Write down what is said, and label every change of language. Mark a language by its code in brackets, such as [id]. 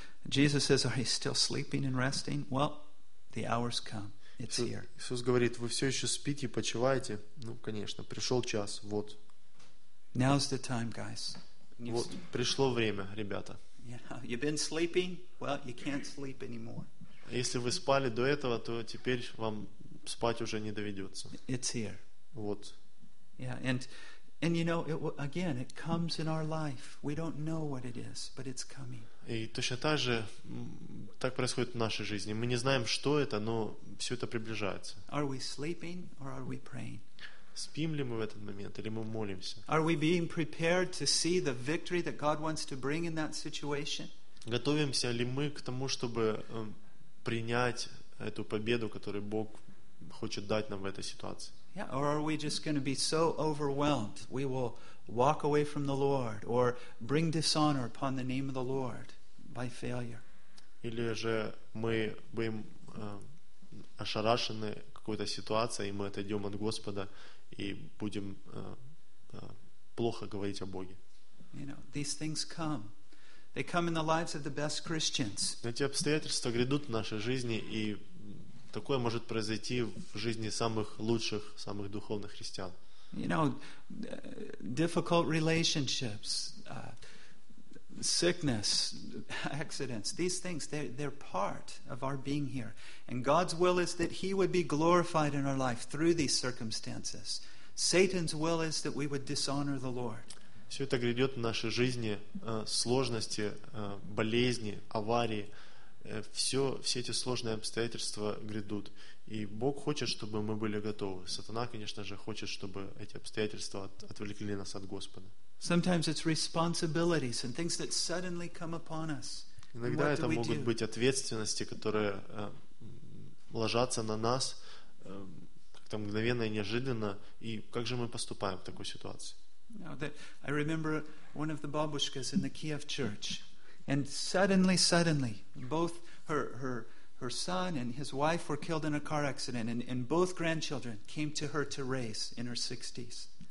[en] Jesus says, "Are you still sleeping and resting? Well, the hour's come." It's here. [ru] Иисус говорит: вы все еще спите, почиваете? Ну, конечно, пришел час, вот. [en] Now's the time, guys. [ru] Вот, пришло время, ребята. [en] You've been sleeping? Well, you can't sleep anymore. [ru] Если вы спали до этого, то теперь вам спать уже не доведется. [en] It's here. [ru] Вот. [en] Yeah, and And you know, it, again, it comes in our life. We don't know what it is, but it's coming. [ru] И точно так же так происходит в нашей жизни. Мы не знаем, что это, но все это приближается. [en] Are we sleeping or are we praying? [ru] Спим ли мы в этот момент или мы молимся? [en] Are we being prepared to see the victory that God wants to bring in that situation? [ru] Готовимся ли мы к тому, чтобы принять эту победу, которую Бог хочет дать нам в этой ситуации? [en] Yeah, or are we just going to be so overwhelmed we will walk away from the Lord or bring dishonor upon the name of the Lord by failure? [ru] Или же мы будем ошарашены какой-то ситуацией, и мы отойдем от Господа и будем плохо говорить о Боге. [en] You know, these things come. They come in the lives of the best Christians. [ru] Эти обстоятельства грядут в нашей жизни, и такое может произойти в жизни самых лучших, самых духовных христиан. [en] You know, difficult relationships, sickness, accidents, these things, they're part of our being here. And God's will is that He would be glorified in our life through these circumstances. Satan's will is that we would dishonor the Lord. [ru] Все это грядет в нашей жизни, сложности, болезни, аварии, все эти сложные обстоятельства грядут. И Бог хочет, чтобы мы были готовы. Сатана, конечно же, хочет, чтобы эти обстоятельства отвлекли нас от Господа. [en] Sometimes it's responsibilities and things that suddenly come upon us. [ru] Иногда это могут быть ответственности, которые ложатся на нас как-то мгновенно и неожиданно. И как же мы поступаем в такой ситуации? [en] I remember one of the бабушкас in the Kiev church. And suddenly, both her son and his wife were killed in a car accident, and both grandchildren came to her to raise in her 60s.